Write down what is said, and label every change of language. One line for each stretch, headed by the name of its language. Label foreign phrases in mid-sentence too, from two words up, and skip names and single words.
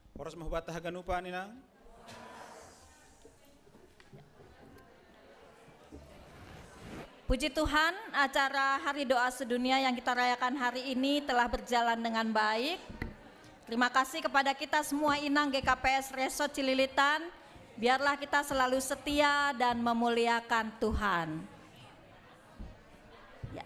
Batak Simalungun: Horas mahubata haganupan inang.
Indonesian: Puji Tuhan, acara Hari Doa Sedunia yang kita rayakan hari ini telah berjalan dengan baik. Terima kasih kepada kita semua inang GKPS Resort Cililitan. Biarlah kita selalu setia dan memuliakan Tuhan. Ya.